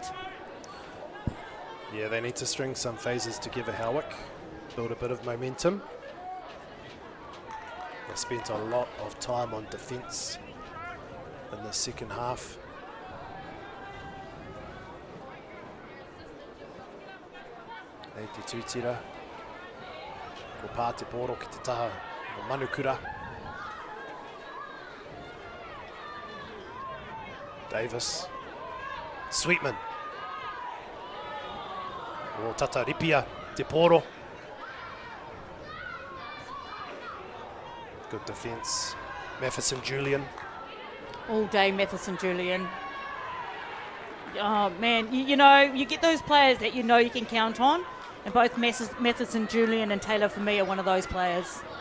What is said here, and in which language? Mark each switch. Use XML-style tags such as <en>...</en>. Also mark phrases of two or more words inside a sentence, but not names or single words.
<en>Yeah, they need to string some phases together, Howick. Build a bit of momentum. They spent a lot of time on defence in the second half.</en> <mi>Ei te tūtira. Ko pā te pōro ki te taha o Manukura. Davis. Sweetman. O tata ripia te pōro.</mi> <en>Good defence. Matheson Julian. All day Matheson Julian. Oh man, you know, you get those players that you know you can count on, and both Matheson Julian and Taylor for me are one of those players.</en>